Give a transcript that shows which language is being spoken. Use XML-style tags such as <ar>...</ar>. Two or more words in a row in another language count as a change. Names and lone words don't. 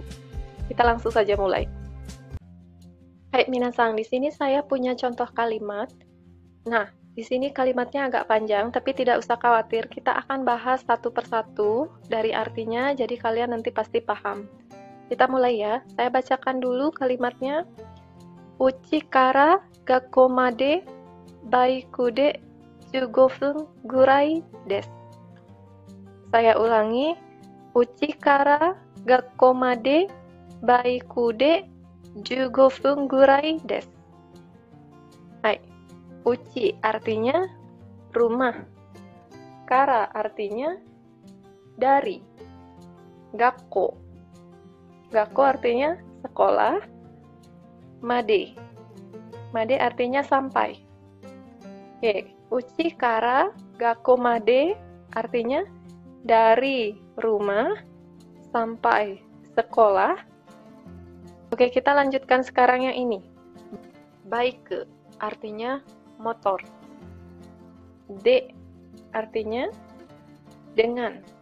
<id>Kita langsung saja mulai. Hai minasang, di sini saya punya contoh kalimat. Nah, di sini kalimatnya agak panjang, tapi tidak usah khawatir, kita akan bahas satu persatu dari artinya, jadi kalian nanti pasti paham. Kita mulai ya, saya bacakan dulu kalimatnya.</id> <ja>家から学校までバイクで15分ぐらいです.</ja> <id>Saya ulangi,</id> <ja>家から学校までバイクで15分ぐらいです.</ja> <id>Hai. Uchi artinya rumah, kara artinya dari, gakkou artinya sekolah, made artinya sampai. Oke,</id> <ja>家から学校まで</ja> <id>artinya dari rumah sampai sekolah. Oke, kita lanjutkan sekarang yang ini. Bike artinya motor. De artinya dengan.</id>